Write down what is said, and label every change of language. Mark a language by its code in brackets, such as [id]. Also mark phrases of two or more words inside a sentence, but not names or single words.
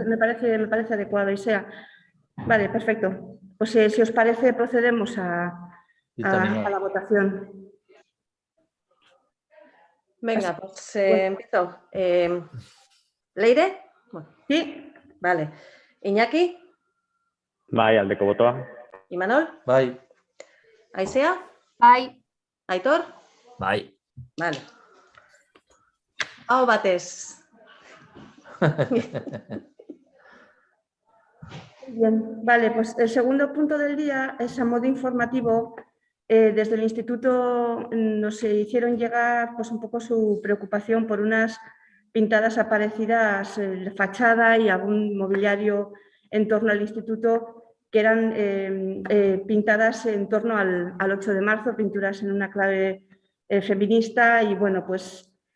[es] me parece adecuado y sea. Vale, perfecto. Pues si os parece, procedemos a la votación. Venga, pues empiezo. ¿Leire? Bueno. Sí. Vale. ¿Iñaki? [eu] Bai, aldeko botoa. [es] ¿Imanol? [eu] Bai. [es] ¿Aisea? [eu] Bai. [es] ¿Aitor? [eu] Bai. Vale. Aho batez. [es] Bien, vale, pues el segundo punto del día es a modo informativo. Desde el instituto nos hicieron llegar pues, un poco su preocupación por unas pintadas aparecidas en la fachada y algún mobiliario en torno al instituto que eran pintadas en torno al 8 de marzo, pinturas en una clave feminista y bueno, pues